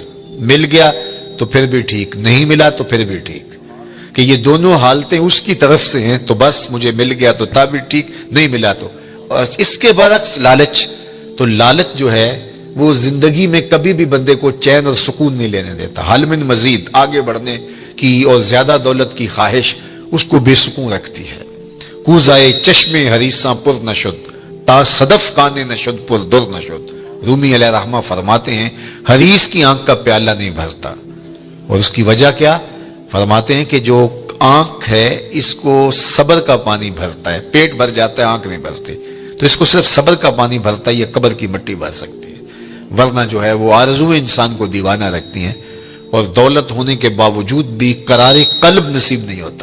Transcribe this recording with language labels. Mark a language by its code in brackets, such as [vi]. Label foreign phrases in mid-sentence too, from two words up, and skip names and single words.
[ur] مل گیا تو پھر بھی ٹھیک، نہیں ملا تو پھر بھی ٹھیک، کہ یہ دونوں حالتیں اس کی طرف سے ہیں تو بس مجھے مل گیا تو تا بھی ٹھیک، نہیں ملا تو. اور اس کے برعکس لالچ، تو لالچ جو ہے وہ زندگی میں کبھی بھی بندے کو چین اور سکون نہیں لینے دیتا. [ar] حل من مزید، [ur] آگے بڑھنے کی اور زیادہ دولت کی خواہش اس کو بے سکون رکھتی ہے. [fa] کوزائے چشم حریصاں پر نشد، تا صدف کانے نشد پر در نشد. [ur] رومی علیہ رحمہ فرماتے ہیں حریص کی آنکھ کا پیالہ نہیں بھرتا. اور اس کی وجہ کیا؟ فرماتے ہیں کہ جو آنکھ ہے اس کو صبر کا پانی بھرتا ہے، پیٹ بھر جاتا ہے، آنکھ نہیں بھرتی. تو اس کو صرف صبر کا پانی بھرتا ہے، یہ قبر کی مٹی بھر سکتی ہے. ورنہ جو ہے وہ آرزویں انسان کو دیوانہ رکھتی ہیں، اور دولت ہونے کے باوجود بھی قرار قلب نصیب نہیں ہوتا.